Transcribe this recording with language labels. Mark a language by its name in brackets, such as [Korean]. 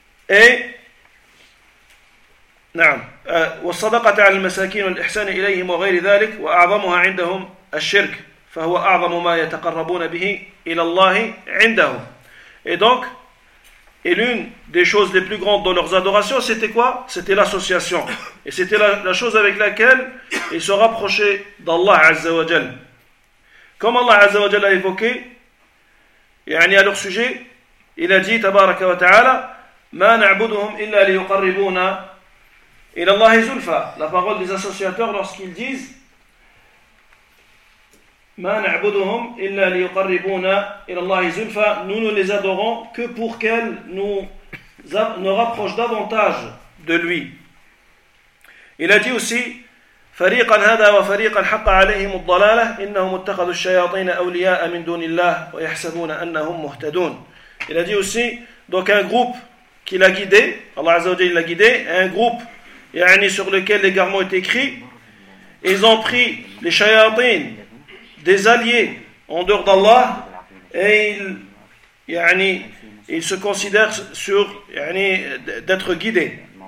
[Arabic] Et نعم والصدقة على المساكين والإحسان إليهم وغير ذلك وأعظمها عندهم الشرك فهو أعظم ما يتقربون به إلى الله عندهم. [French] Et donc, et l'une des choses les plus grandes dans leurs adorations, c'était quoi? C'était l'association. Et c'était la chose avec laquelle ils se rapprochaient d'Allah Azza wa Jal. Comme Allah Azza wa Jalla a évoqué, يعني à leur sujet, il a dit, [Arabic] تبارك وتعالى, ما نعبدهم إلا ليقربونا إلى الله زلفى. [French] La parole des associateurs lorsqu'ils disent, [Arabic] ما نعبدهم إلا ليقربونا إلى الله زلفى. [French] Nous ne les adorons que pour qu'elles nous rapprochent davantage de lui. Il a dit aussi, [Arabic] فريقا هذا وفريقا حق عليهم الضلالة إنهم اتخذوا الشياطين أولياء من دون الله ويحسبون أنهم مهتدون. [French] Il a dit aussi, donc un groupe qui l'a guidé, Allah Azza wa Jalla l'a guidé, un groupe يعني sur lequel l'égarement est écrit, ils ont pris les shayatin, des alliés en dehors d'Allah, et ils se considèrent sur يعني d'être guidés.